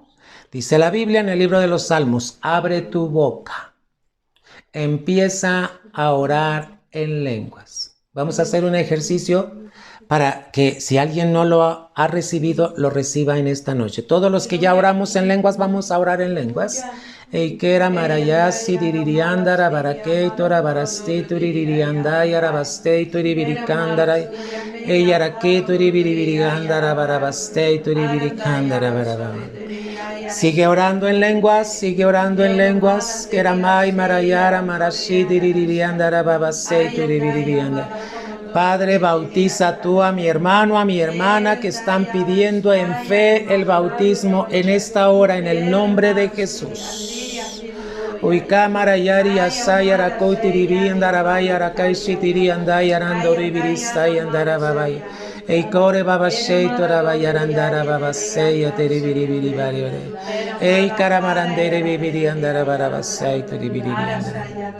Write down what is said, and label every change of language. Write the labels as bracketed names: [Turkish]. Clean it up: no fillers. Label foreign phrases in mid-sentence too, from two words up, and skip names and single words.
[Spanish] Dice la Biblia en el libro de los Salmos, abre tu boca. Empieza a orar en lenguas. Vamos a hacer un ejercicio para que si alguien no lo ha recibido, lo reciba en esta noche. Todos los que ya oramos en lenguas, vamos a orar en lenguas. Eikera marayasi diririandara barakei tora barasti turirianda yarabastei turibirikandara eyarake turibiribirigandara barabastei turibirikandara barabara. Sigue orando en lenguas, sigue orando en lenguas. Keramai marayara marashi diririandara babastei turibiribirigandara. Padre, bautiza tú a mi hermano, a mi hermana que están pidiendo en fe el bautismo en esta hora, en el nombre de Jesús. Uikamara yari asay arakoti ribi andarabay arakai shitiri anday arandori biristay andarababay. Eikore babashay torabay arandara babasay ateribiri biribari. Ei karamarandere bibiri andarababasay teribiri andara.